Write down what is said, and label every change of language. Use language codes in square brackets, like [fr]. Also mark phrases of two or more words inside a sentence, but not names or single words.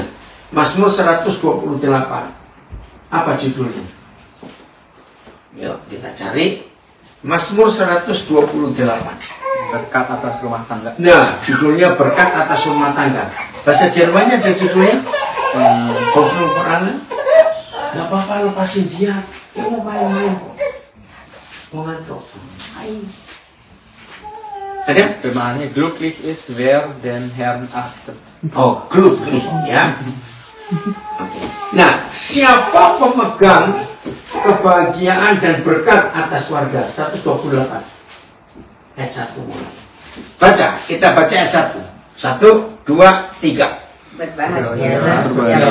[id] Mazmur 128. Apa judulnya? Yuk kita cari. Mazmur 128. Berkat atas rumah tangga. Nah, judulnya berkat atas rumah tangga. Bahasa Jermannya ada judulnya Hoffnung für alle. Gak apa-apa, lepasin dia. Dia mau main-main. Mau ngantuk. Ada? Firmannya, [de] glücklich ist wer den Herrn achtet. [id] Oh, glücklich, ya. Okay. Nah, siapa pemegang kebahagiaan dan berkat atas warga? 128 ayat 1 mulai. Baca, kita baca ayat 1. 1, 2, 3. Berbahagialah siapa